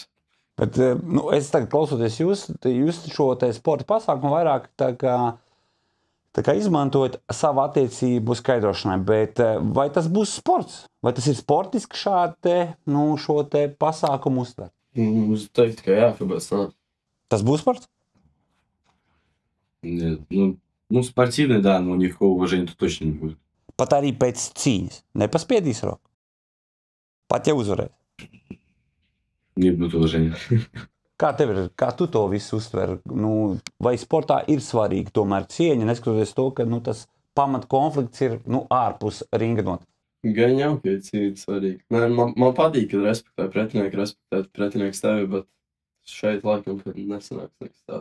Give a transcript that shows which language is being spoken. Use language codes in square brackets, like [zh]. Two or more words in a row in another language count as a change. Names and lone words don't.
[lv] Bet, nu, es tagad klausoties jūs šo te sporta pasākumu vairāk tā kā izmantojat savu attiecību skaidrošanai, bet vai tas būs sports? Vai tas ir sportiski šādi šo te pasākumu uztvert? Uz teikt, ka jā, kāpēc tā. Tas būs sports? [ru] Нет, ну, спортивный, да, но никакого уважения тут точно не будет. [lv] Pat arī pēc cīņas nepaspiedīs roku? Pat ja uzvarēs? [ru] Не будет уважения. [lv] Kā tev ir, kā tu to visu uztver? Nu, vai sportā ir svarīgi tomēr cieņa, neskatoties to, ka tas pamat konflikts ir ārpus ringa not? Gan jau, ka ir cīņa svarīgi. Man patīk, kad respektē pretinieks tevi, bet šeit laikam nesanāks nekas tāds.